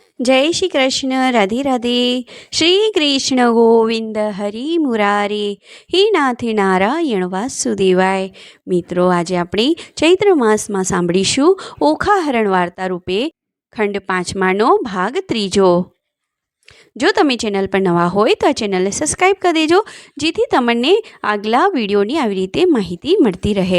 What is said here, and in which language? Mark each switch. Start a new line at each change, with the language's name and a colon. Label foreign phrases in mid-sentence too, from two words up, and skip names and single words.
Hindi: जय श्री कृष्ण। राधे राधे।
Sanskrit: श्री कृष्ण गोविंद हरि मुरारे, हे नाथ नारायण वासुदेवाय।
Hindi: मित्रों, आज
Gujarati: આપણે ચૈત્ર માસમાં સાંભળીશું ઓખાહરણ વાર્તા રૂપે ખંડ 5નો ભાગ 3। જો તમે ચેનલ પર નવા હોય તો આ ચેનલને સબસ્ક્રાઈબ કરી દેજો, જેથી તમને આગલા વિડીયોની આવી રીતે માહિતી મળતી રહે।